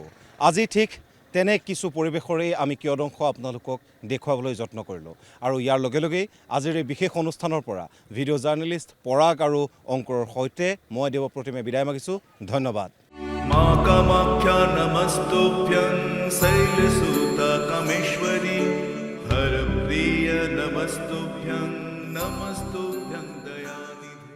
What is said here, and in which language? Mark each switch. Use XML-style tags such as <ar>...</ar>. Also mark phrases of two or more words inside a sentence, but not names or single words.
<as>আজি ঠিক তেনে কিছু পৰিৱেশৰেই আমি কিয়দংশ আপোনালোকক দেখুৱাবলৈ যত্ন কৰিলোঁ আৰু ইয়াৰ লগে লগেই আজিৰ এই বিশেষ অনুষ্ঠানৰ পৰা ভিডিঅ' জাৰ্নেলিষ্ট পৰাগ আৰু অংকুৰৰ সৈতে মই দেৱপ্ৰতিমে বিদায় মাগিছোঁ। ধন্যবাদ।</as> <sa>मा कामाख्या नमस्तुभ्यं शैलसुता कामेश्वरी हरप्रिय नमस्तुभ्यं नमस्तुभ्यं दयानिधे</sa>